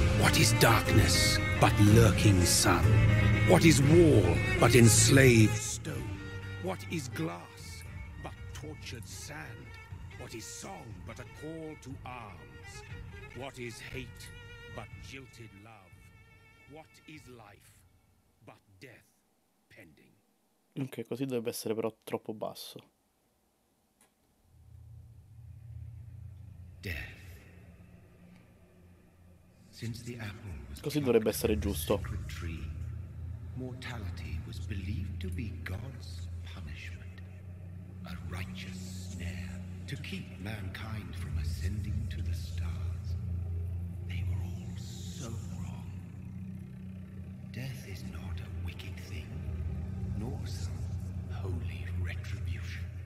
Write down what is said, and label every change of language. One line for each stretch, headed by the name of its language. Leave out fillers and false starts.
English: What is darkness but lurking sun? What is wall but enslaved stone? What is glass but tortured sand? What is song but a call to arms? What is hate but jilted love? What is life but death pending?
Italian: Ok, così dovrebbe essere però troppo basso.
English: Death. Since the apple was
Italian: Così dovrebbe essere giusto.
English: tree, mortality was believed to be God's punishment, a righteous snare to keep mankind from ascending to the stars. They were all so wrong. Death is not a wicked thing, nor some holy retribution.